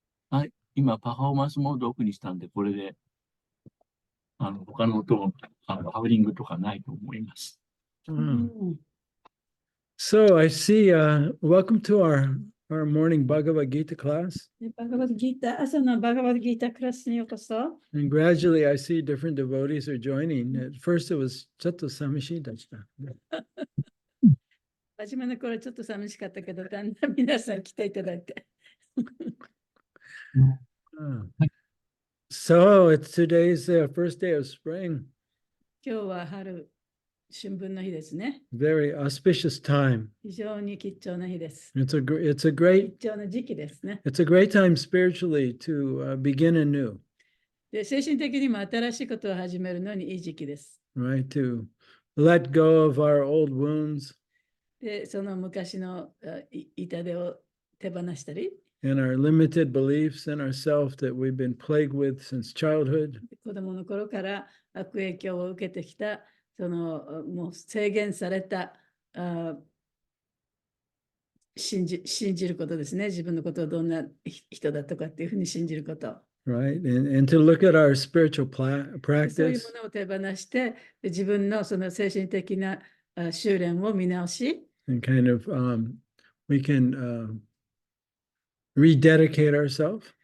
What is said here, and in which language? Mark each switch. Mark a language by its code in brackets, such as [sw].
[ja] はい、今パフォーマンスモードオフにしたんで、これで他の音もハウリングとかないと思います。 [en] So I see, welcome to our morning Bhagavad Gita class. [ja] バガバッドギーター、朝のバガバッドギータークラスにようこそ。 [en] And gradually I see different devotees are joining. At first it was [ja] ちょっと寂しいだった。初めの頃ちょっと寂しかったけど、だんだん皆さん来ていただいて。 [en] So it's today's first day of spring. [ja] 今日は春、春分の日ですね。 [en] Very auspicious time. [ja] 非常に吉祥な日です。 [en] It's a great, [ja] 吉祥な時期ですね。 [en] it's a great time spiritually to begin anew. [ja] で、精神的にも新しいことを始めるのにいい時期です。 [en] Right, to let go of our old wounds. [ja] で、その昔の痛手を手放したり。 [en] And our limited beliefs in ourselves that we've been plagued with since childhood. [ja] 子供の頃から悪影響を受けてきた、そのもう制限された信じることですね。自分のことをどんな人だとかっていうふうに信じること。 [en] Right, and to look at our spiritual [ja] そういう [en] practice. [ja] ものを手放して、自分のその精神的な修練を見直し、 [en] And kind of we can rededicate ourselves.